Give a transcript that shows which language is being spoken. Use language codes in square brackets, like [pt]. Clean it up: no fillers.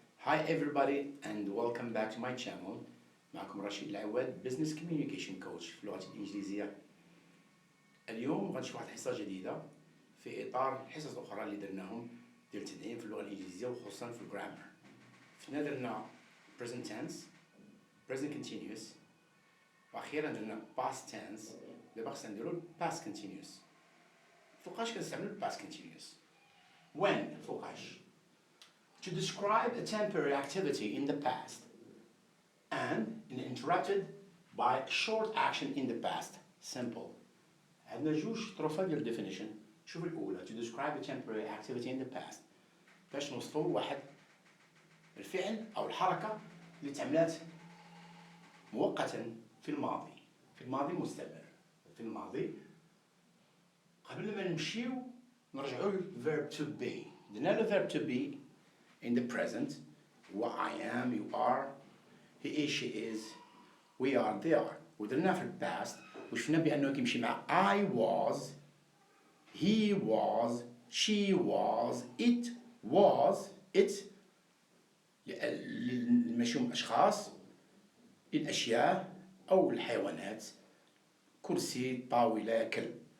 [en] Hi everybody and welcome back to my channel. [ar] معكم رشيد العواد [en] Business Communication Coach [ar] في اللغة الإنجليزية. اليوم غنشوف واحد الحصة جديدة في إطار الحصص الأخرى اللي درناهم ديال التدعيم في اللغة الإنجليزية وخصوصا في الجرامر. فينا درنا present tense, present continuous وأخيرا درنا past tense. دابا خصنا نديرو past continuous. فوقاش كنستعملو [en] past continuous؟ When [ar] فوقاش [en] to describe a temporary activity in the past and interrupted by short action in the past. Simple. [ar] عندنا جوج طروفات ديال definition. شوف الأولى [en] to describe a temporary activity in the past [ar] باش نوصفو واحد الفعل أو الحركة اللي تعملات مؤقتا في الماضي. في الماضي مستمر. في الماضي قبل ما نمشيو نرجعوا للverb to be. درنا الverb to be in the present هو [en] I am, you are, he is, she is, we are, they are. [ar] ودرنا في الباست وشفنا بأنه كيمشي مع [en] I was, he was, she was, it was, [ar] it اللي نمشيهم أشخاص الأشياء أو الحيوانات كرسي طاولة كلب.